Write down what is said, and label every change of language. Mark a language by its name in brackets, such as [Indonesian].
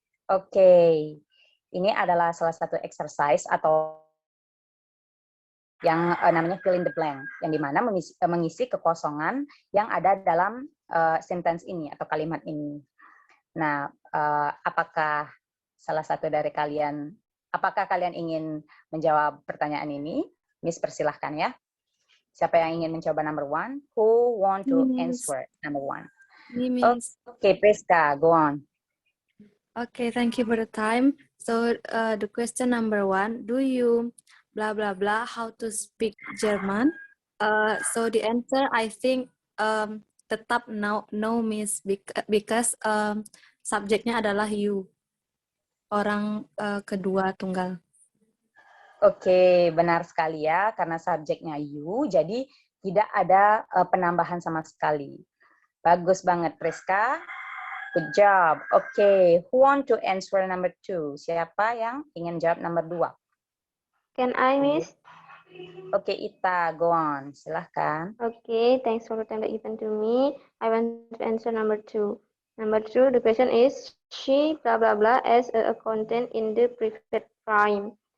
[Indonesian] Oke, ini adalah salah satu exercise atau yang namanya [English] fill in the blank, [Indonesian] yang dimana mengisi kekosongan yang ada dalam sentence ini atau kalimat ini. Nah, apakah salah satu dari kalian, apakah kalian ingin menjawab pertanyaan ini? Miss, persilahkan ya. Siapa yang ingin mencoba number one? [English] Who want to answer number one? Me, Miss. Okay, Priska, go on. Okay, thank you for the time. So the question number one, do you blah blah blah how to speak German? So the answer I think [Indonesian] tetap [English] no Miss because [Indonesian] subjeknya adalah [English] you, [Indonesian] orang kedua tunggal. Oke, benar sekali ya, karena subjeknya you, jadi tidak ada penambahan sama sekali. Bagus banget, Priska. [English] Good job. Oke, who want to answer number two? [Indonesian] Siapa yang ingin jawab nomor 2? [English] Can I, Miss? Oke, Ita, go on. [Indonesian] Silahkan. [English] Okay, thanks for the time that given to me. I want to answer number 2. Number 2, the question is, she blah blah blah as a accountant in the private firm.